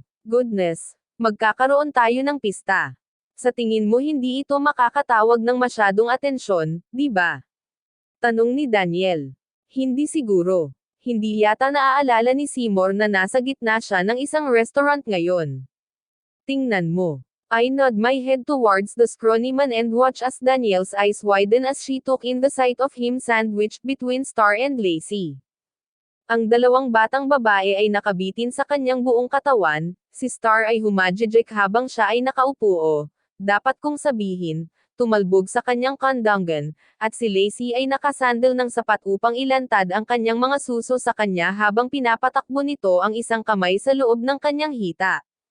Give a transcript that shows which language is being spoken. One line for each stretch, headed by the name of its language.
Filipino: Goodness, magkakaroon tayo ng pista. Sa tingin mo hindi ito makakatawag ng masyadong atensyon, di ba? Tanong ni Daniel. Hindi siguro. Hindi yata naaalala ni Seymour na nasa gitna siya ng isang restaurant ngayon. Tingnan mo.
English: I nod my head towards the scrawny man and watch as Daniel's eyes widen as she took in the sight of him sandwiched between Star and Lacey.
Filipino: Ang dalawang batang babae ay nakabitin sa kanyang buong katawan, si Star ay humajejek habang siya ay nakaupo o, dapat kong sabihin, tumalbog sa kanyang kandanggan, at si Lacey ay nakasandal ng sapat upang ilantad ang kanyang mga suso sa kanya habang pinapatakbo nito ang isang kamay sa loob ng kanyang hita.